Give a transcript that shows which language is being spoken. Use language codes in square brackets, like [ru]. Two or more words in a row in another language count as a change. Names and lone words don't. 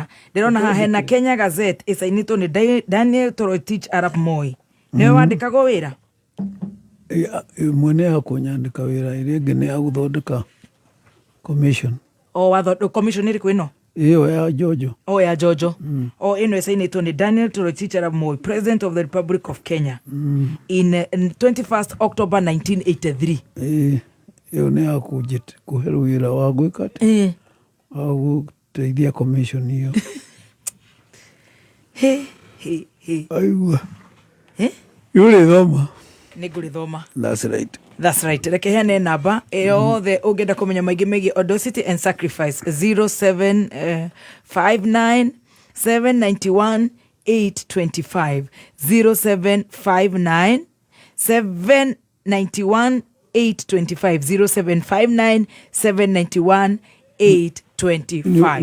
[ki] Ndĩrona haha hena Kenya Gazette ĩcainĩtwo nĩ Daniel Toroitich Arap Moi. Nĩwe wandĩkagwo wĩra? Ĩmwe nĩ ya kũnyandĩka wĩra, ĩrĩa ĩngĩ nĩ ya gũthondeka commission. Commission ĩrĩkũ ĩno? Iyo ya Jojo. Ya Jojo. Ino ĩcainĩtwo nĩ Daniel Toroitich Arap Moi, [en] President of the Republic of Kenya in 21st October [ki] 1983. Iyo nĩ ya kũhe wĩra wa gwĩka wa gũteithia commission iyo. Aigua. Yũrĩthoma. Nĩngũrĩthoma. [en] That's right. [ki] Reke heane namba yothe ũngĩenda kũmenya maingĩ megiĩ [en] audacity and sacrifice [ki] 0759 791 825 0759 791 825 0759 791 825.